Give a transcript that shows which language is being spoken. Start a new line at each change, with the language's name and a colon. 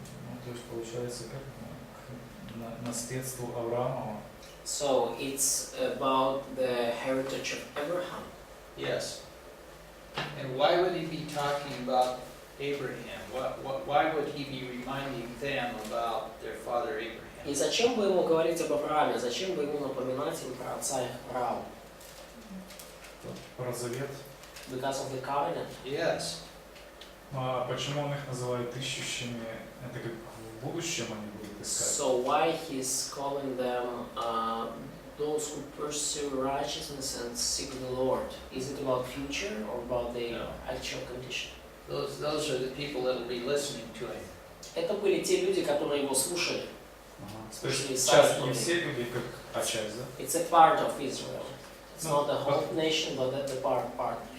Russian: Ну, то есть получается как к наследству Авраамова.
English: So it's about the heritage of Abraham. Yes. And why would he be talking about Abraham? Why would he be reminding them about their father Abraham?
Russian: И зачем бы ему говорить об Аврааме? Зачем бы ему напоминать им про отца их Авраама? Про завет.
English: Because of the covenant. Yes.
Russian: А почему он их называет ищущими? Это как в будущем они будут искать?
English: So why he's calling them those who pursue righteousness and seek the Lord? Is it about future or about the actual condition? Those are the people that will be listening to him.
Russian: Это были те люди, которые его слушали. То есть сейчас не все люди, как часть, да?
English: It's a part of Israel. It's not the whole nation, but the part.